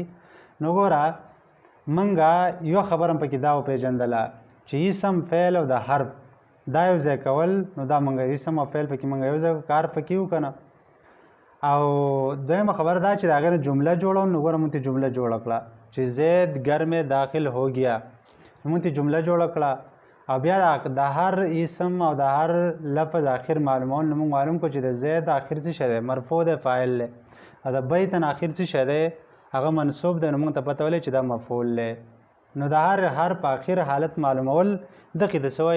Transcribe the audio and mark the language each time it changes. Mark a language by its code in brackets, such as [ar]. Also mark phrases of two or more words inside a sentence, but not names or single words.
[ps] نو ګوره موږ یو خبره هم پکې دا وپېژندله چې اسم فعل او د حرف دا یو ځای کول، نو دا موږ اسم او فعل پکې موږ یو ځای کار پکې وکړو که نه. او دویمه خبره دا چې د هغې نه جمله جوړول، نو ګوره موږ ته جمله جوړه کړه چې [ur] زید گھر میں داخل ہو گیا، [ps] نو موږ ته جمله جوړه کړه. او بیا د هر اسم او د هر لفظ آخر معلومول، نو موږ معلوم کړو چې د زید آخر څه شی دی؟ مرفوع دی، فاعل دی. او د بیتن آخر څه شی دی؟ هغه منصوب دی، نو موږ ته پته ولګي چې دا مفعول دی. نو د هر حرف آخر حالت معلومول دغې ته څه وایي؟